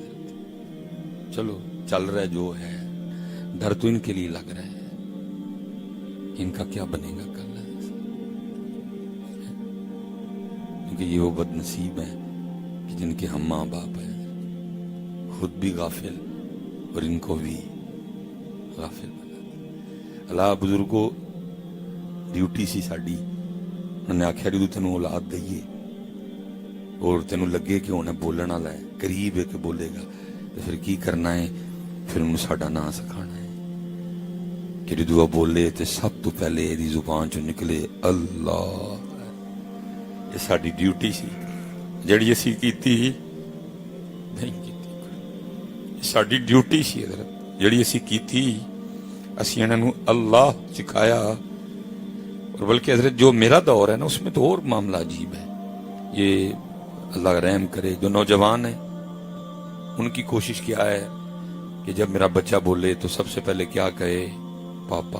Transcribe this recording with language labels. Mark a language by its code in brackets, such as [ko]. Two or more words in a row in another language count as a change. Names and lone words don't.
[ur] چلو چل رہا ہے جو ہے, ڈر تو ان کے لیے لگ رہا ہے, ان کا کیا بنے گا کل, کیونکہ یہ وہ بد نصیب ہیں کہ جن کے ہم ماں باپ ہیں, خود بھی غافل اور ان کو بھی غافل بنا. [pa] اللہ بزرگوں ڈیوٹی سی ساڈی, انہوں نے آخیا جدو تینوں اولاد دئیے اور تینوں لگے کہ انہیں بولنا والا ہے, [ur] قریب ہے کہ بولے گا, [pa] تو پھر کی کرنا ہے؟ پھر انہوں ساڈا نام سکھانا ہے کہ جدو بولے تو سب تو پہلے یہ زبان چو نکلے اللہ. یہ ساڈی ڈیوٹی سی جڑی اسی کیتی نہیں کیتی, ساڈی ڈیوٹی سی حضرت جڑی اسی کیتی. اسی انہاں نو اللہ سکھایا, اور بلکہ حضرت [ur] جو میرا دور ہے نا اس میں تو اور معاملہ عجیب ہے. یہ اللہ رحم کرے جو نوجوان ہیں ان کی کوشش کیا ہے کہ جب میرا بچہ بولے تو سب سے پہلے کیا کہے؟ پاپا.